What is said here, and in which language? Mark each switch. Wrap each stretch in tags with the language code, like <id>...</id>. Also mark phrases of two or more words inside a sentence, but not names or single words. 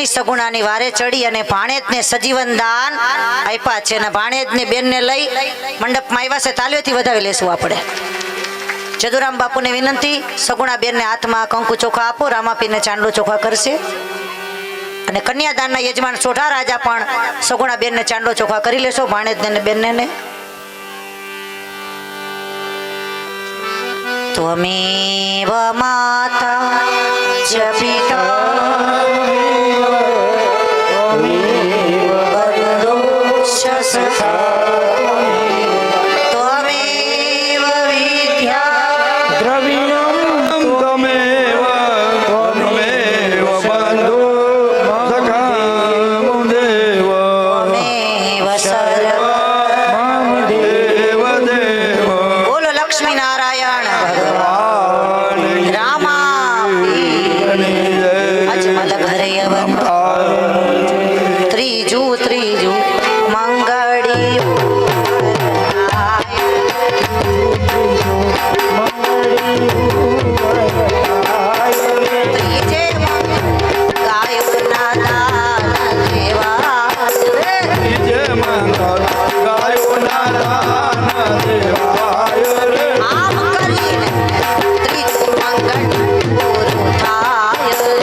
<gu>સગુણાની વારે ચડી અને ભાણેજને સજીવન દાન આપ્યા છે અને ભાણેજને બેનને લઈ મંડપમાં આવ્યા છે. તાલીઓથી વધાવી લેશું આપણે. જદુરામ બાપુને વિનંતી, સગુણા બેનને હાથમાં કંકુ ચોખા આપો. રામાપીરને ચાંદલો ચોખા કરશે અને કન્યાદાનના યજમાન સોઢા રાજા પણ સગુણા બેનને ચાંદલો ચોખા કરી લેશો, ભાણેજને ને બેનને.</gu> <sa>त्वमेव माता च पिता बन्धुश्च सखा त्वमेव विद्या द्रविणं त्वमेव बन्धु सखा देव त्वमेव सर्वं देव देव.</sa> <gu>બોલો લક્ષ્મી નારાયણ અજમલ ઘરે ત્રીજું ત્રીજું મંગળિયું ત્રીજે ગાયોના દાન દેવા આમ કરીને ત્રીજું મંગળ પૂરું થાય.</gu>